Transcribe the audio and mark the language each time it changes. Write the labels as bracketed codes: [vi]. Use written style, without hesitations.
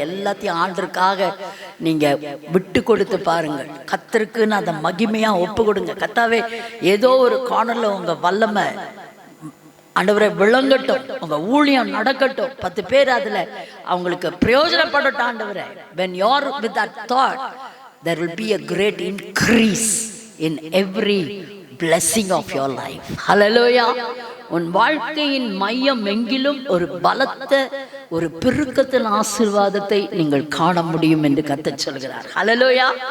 [ta] எல்லாத்தையும் ஆண்டருக்காக நீங்கள் விட்டு கொடுத்து பாருங்கள். கர்த்தருக்குன்னு அதை மகிமையாக ஒப்பு கொடுங்க. கர்த்தாவே, ஏதோ ஒரு கார்னரில் உங்கள் வல்லமை ஆண்டவரை விளங்கட்டும், உங்கள் ஊழியம் நடக்கட்டும், 10 பேர் அதில் அவங்களுக்கு பிரயோஜனப்படட்டும் ஆண்டவரே. [en] when you are with that thought, there will be a great increase in every blessing of your life. Hallelujah. [ta] உன் வாழ்க்கையின் மையம் எங்கிலும் ஒரு பலத்த ஒரு பெருக்கத்தின் ஆசீர்வாதத்தை நீங்கள் காண முடியும் என்று கர்த்தர் சொல்கிறார். ஹல்லேலூயா.